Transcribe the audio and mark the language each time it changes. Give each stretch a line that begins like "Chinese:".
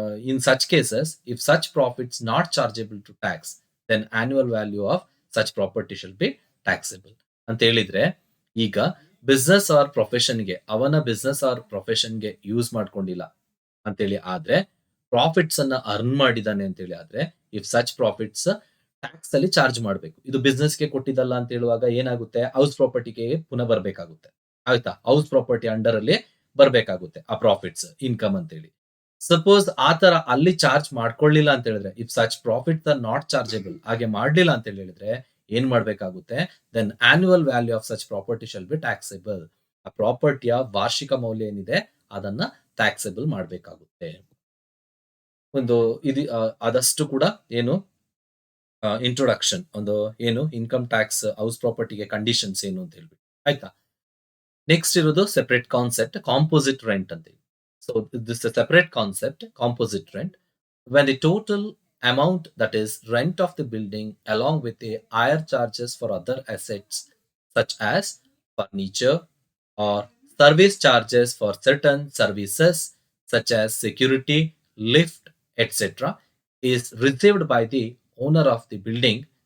English: In such cases, if such profits not chargeable to tax, then annual value of such property shall be taxable.
Kannada: ಅಂತ ಹೇಳಿದ್ರೆ ಈಗ business or ಪ್ರೊಫೆಷನ್ಗೆ ಅವನ business or ಪ್ರೊಫೆಷನ್ಗೆ use ಮಾಡ್ಕೊಂಡಿಲ್ಲ ಅಂತೇಳಿ ಆದ್ರೆ profits ಅನ್ನ earn ಮಾಡಿದಾನೆ ಅಂತೇಳಿ ಆದ್ರೆ ಇಫ್ ಸಚ್ ಪ್ರಾಫಿಟ್ಸ್ ಟ್ಯಾಕ್ಸ್ ಅಲ್ಲಿ ಚಾರ್ಜ್ ಮಾಡಬೇಕು. ಇದು ಬಿಸ್ನೆಸ್ಗೆ ಕೊಟ್ಟಿದ್ದಲ್ಲ ಅಂತ ಹೇಳುವಾಗ ಏನಾಗುತ್ತೆ, ಹೌಸ್ ಪ್ರಾಪರ್ಟಿಗೆ ಪುನಃ ಬರಬೇಕಾಗುತ್ತೆ. ಆಯ್ತಾ? ಹೌಸ್ ಪ್ರಾಪರ್ಟಿ ಅಂಡರ್ ಅಲ್ಲಿ ಬರ್ಬೇಕಾಗುತ್ತೆ ಆ ಪ್ರಾಫಿಟ್ಸ್ ಇನ್ಕಮ್ ಅಂತ ಹೇಳಿ. ಸಪೋಸ್ ಆ ತರ ಅಲ್ಲಿ ಚಾರ್ಜ್ ಮಾಡ್ಕೊಳ್ಳಿಲ್ಲ ಅಂತ ಹೇಳಿದ್ರೆ, if such profits R not chargeable, ಹಾಗೆ ಮಾಡ್ಲಿಲ್ಲ ಅಂತ ಹೇಳಿದ್ರೆ ಏನ್ ಮಾಡ್ಬೇಕಾಗುತ್ತೆ, then annual value of such property shall be taxable. ಆ ಪ್ರಾಪರ್ಟಿಯ ವಾರ್ಷಿಕ ಮೌಲ್ಯ ಏನಿದೆ ಅದನ್ನ ಟ್ಯಾಕ್ಸೆಬಲ್ ಮಾಡಬೇಕಾಗುತ್ತೆ. ಒಂದು ಇದು ಆದಷ್ಟು ಕೂಡ ಏನು ಇಂಟ್ರೊಡಕ್ಷನ್ ಒಂದು ಏನು ಇನ್ಕಮ್ ಟ್ಯಾಕ್ಸ್ ಹೌಸ್ ಪ್ರಾಪರ್ಟಿಗೆ ಕಂಡೀಷನ್ಸ್ ಏನು ಅಂತ ಹೇಳ್ಬಿಟ್ಟು ಆಯ್ತಾ. ನೆಕ್ಸ್ಟ್ ಇರೋದು ಸೆಪರೇಟ್ ಕಾನ್ಸೆಪ್ಟ್ ಕಾಂಪೋಸಿಟ್ ರೆಂಟ್ ಅಂತ.
English: So this separate concept composite rent when the total amount, that is rent of the building along with the higher charges for other assets such as furniture or service charges for certain services such as security, lift, etc., is received by the owner of the building.